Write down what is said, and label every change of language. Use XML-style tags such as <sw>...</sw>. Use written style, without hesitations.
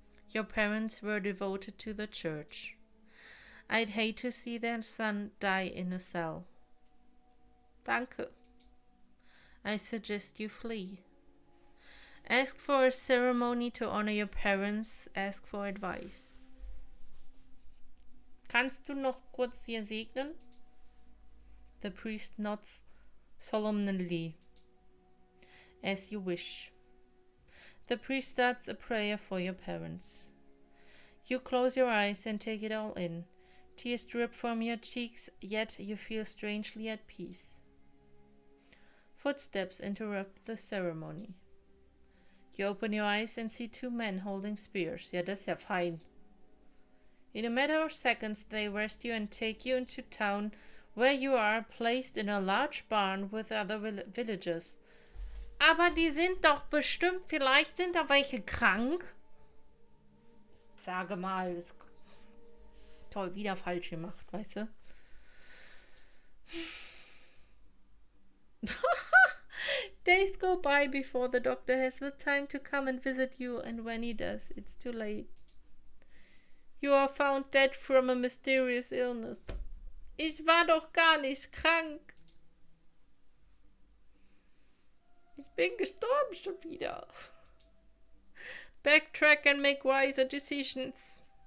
<en>Your parents were devoted to the church. I'd hate to see their son die in a cell. Danke. I suggest you flee. Ask for a ceremony to honor your parents. Ask for advice.</en> <de>Kannst du noch kurz hier segnen?</de> <en>The priest nods solemnly. As you wish. The priest starts a prayer for your parents. You close your eyes and take it all in. Tears drip from your cheeks, yet you feel strangely at peace. Footsteps interrupt the ceremony. You open your eyes and see two men holding spears.</en> <de>Ja, das ist ja fein.</de> <en>In a matter of seconds, they arrest you and take you into town, where you are placed in a large barn with other villagers.</en> <de>Aber die sind doch bestimmt, vielleicht sind da welche krank. Sage mal, das toll, wieder falsch gemacht, weißt du?</de> <en>Days go by before the doctor has the time to come and visit you, and when he does, it's too late. You are found dead from a mysterious illness.</en> <de>Ich war doch gar nicht krank. Ich bin gestorben schon wieder.</de> <en>Backtrack and make wiser decisions.</en>